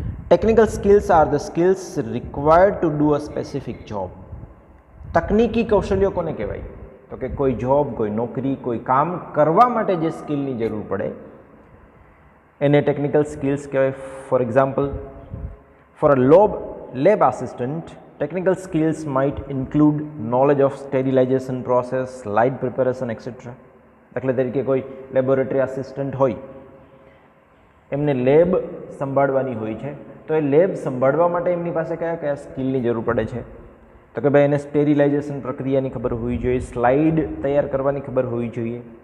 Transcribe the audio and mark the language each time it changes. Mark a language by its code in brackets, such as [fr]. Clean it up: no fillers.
[en] Technical skills are the skills required to do a specific job. [gu] તકનીકી કૌશલ્યો કોને કહેવાય? તો કે કોઈ જોબ, કોઈ નોકરી, કોઈ કામ કરવા માટે જે સ્કિલની જરૂર પડે એને ટેકનિકલ સ્કિલ્સ કહેવાય. [en] For example, for a lab assistant, technical skills might include knowledge of sterilization process, slide preparation, etc. [gu] દાખલા તરીકે કોઈ લેબોરેટરી આસિસ્ટન્ટ હોય, એમને લેબ સંભાળવાની હોય છે, તો એ લેબ સંભાળવા માટે એમની પાસે કયા કયા સ્કિલની જરૂર પડે છે? તો કે ભાઈ એને સ્ટેરિલાઇઝેશન પ્રક્રિયાની ખબર હોવી જોઈએ, સ્લાઇડ તૈયાર કરવાની ખબર હોવી જોઈએ.